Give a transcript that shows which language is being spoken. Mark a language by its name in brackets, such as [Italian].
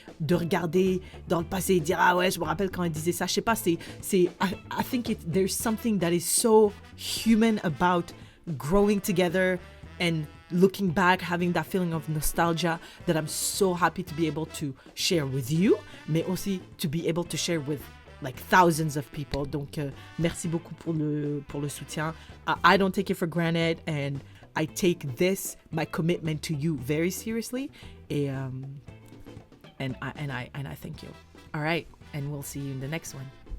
[French] De regarder dans le passé et dire, ah ouais, je me rappelle quand elle disait ça. Je sais pas, [English] I think there's something that is so human about growing together and looking back, having that feeling of nostalgia that I'm so happy to be able to share with you, [French] mais aussi [English] to be able to share with like thousands of people. [French] Donc, merci beaucoup pour le soutien. [English] I don't take it for granted and I take this, my commitment to you very seriously. Et, and I thank you. All right. And we'll see you in the next one.